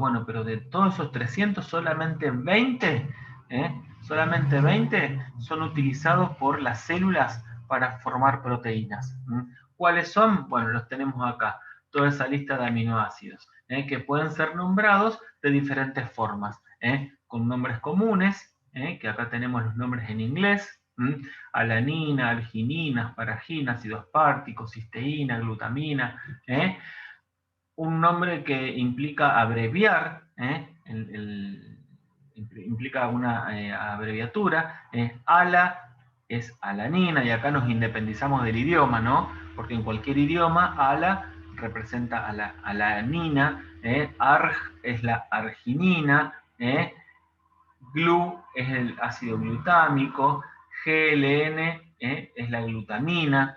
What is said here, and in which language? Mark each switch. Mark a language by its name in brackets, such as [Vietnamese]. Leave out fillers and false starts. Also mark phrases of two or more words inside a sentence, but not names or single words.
[Spanish] Bueno, pero de todos esos 300, solamente 20 son utilizados por las células para formar proteínas. ¿Cuáles son? Bueno, los tenemos acá, toda esa lista de aminoácidos, que pueden ser nombrados de diferentes formas, con nombres comunes, que acá tenemos los nombres en inglés: alanina, arginina, asparagina, ácido aspartico, cisteína, glutamina. Un nombre que implica abreviar, implica una abreviatura. ALA es alanina, y acá nos independizamos del idioma, ¿no? Porque en cualquier idioma ALA representa a la alanina, ARG es la arginina, GLU es el ácido glutámico, GLN es la glutamina.